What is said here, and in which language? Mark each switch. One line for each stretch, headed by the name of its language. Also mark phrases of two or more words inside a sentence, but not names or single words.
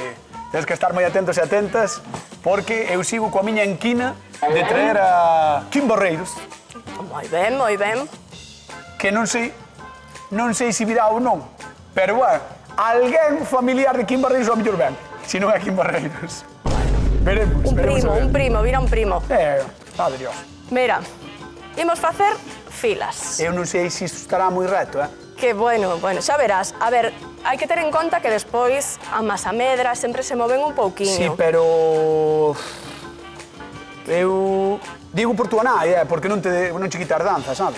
Galician: Tens que estar moi atentos e atentas porque eu sigo coa miña enquina de traer a Kim Barreiros, Moi ben, moi ben. que non sei se virá ou non, pero, bueno, alguén familiar de Kim Barreiros ao mellor ben, se non é Kim Barreiros. Veremos, veremos a ver. Un primo, vira un primo. Padre Dios. Mira, imos facer filas. Eu non sei se isto estará moi reto, Que bueno, xa verás. A ver, hai que ter en conta que despois a masa medra sempre se moven un pouquiño. Sí, pero... Eu... Digo por túa nai, porque non che quitar danza, sabes?